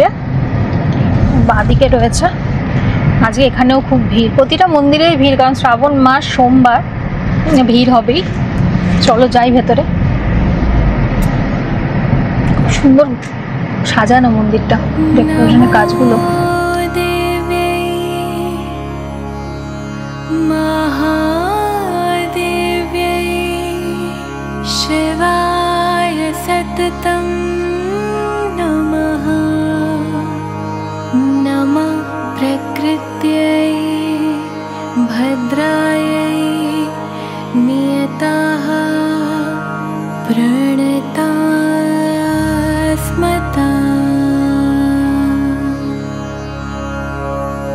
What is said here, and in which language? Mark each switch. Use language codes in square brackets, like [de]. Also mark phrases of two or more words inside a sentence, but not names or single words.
[bn] বাঁদিকে রয়েছে। আজকে এখানেও খুব ভিড়। প্রতিটা মন্দিরেই ভিড়, কারণ শ্রাবণ মাস, সোমবার ভিড় হবেই। চলো যাই ভেতরে। সুন্দর সাজানো মন্দিরটা, ডেকোরেশনের কাজগুলো। [sa] शिवाय सततं नमः। नमः प्रकृत्यै भद्रायै नियताः प्रणतास्मता।